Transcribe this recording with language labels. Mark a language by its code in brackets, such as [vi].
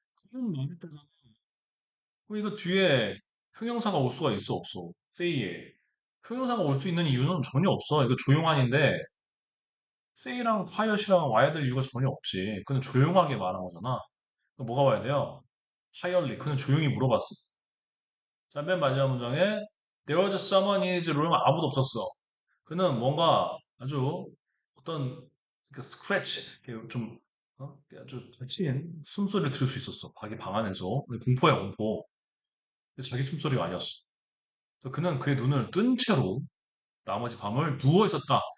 [ko] 그런 말했다가 그럼 이거 뒤에 형용사가 올 수가 있어 없어? say에. 형용사가 올 수 있는 이유는 전혀 없어. 이거 조용한인데 say랑 quiet이랑 와야 될 이유가 전혀 없지. 그는 조용하게 말한 거잖아. 그럼 뭐가 와야 돼요? quietly. 그는 조용히 물어봤어. [en] 자, 맨 마지막 문장에 There was someone in his room. [ko] 아무도 없었어. 그는 뭔가 아주 어떤 그 스크래치, 좀 아주 거친 숨소리를 들을 수 있었어. 자기 방 안에서. 공포야, 공포. 근데 자기 숨소리가 아니었어. 그래서 그는 그의 눈을 뜬 채로 나머지 밤을 누워 있었다.